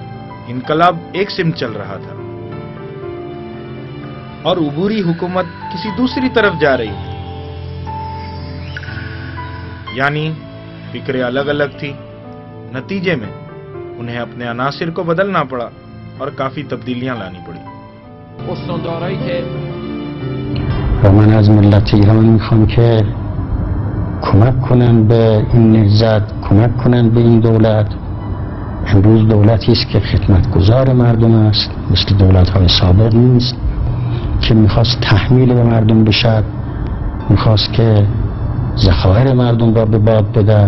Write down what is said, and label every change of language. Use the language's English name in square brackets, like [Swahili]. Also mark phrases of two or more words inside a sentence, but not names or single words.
[Urdu] انقلاب ایک سم چل رہا تھا اور عبوری حکومت کسی دوسری طرف جا رہی تھی، یعنی فکریں الگ الگ تھی. نتیجے میں انہیں اپنے عناصر کو بدلنا پڑا اور کافی تبدیلیاں لانی پڑی. [Persian] و من از ملت ایران میخوام که کمک کنن به این نهضت، کمک کنن به این دولت. امروز دولتی است که خدمتگزار مردم است، مثل دولت‌های سابق نیست که میخواست تحمیل به مردم بشد، میخواست که ذخایر مردم را به باد بده.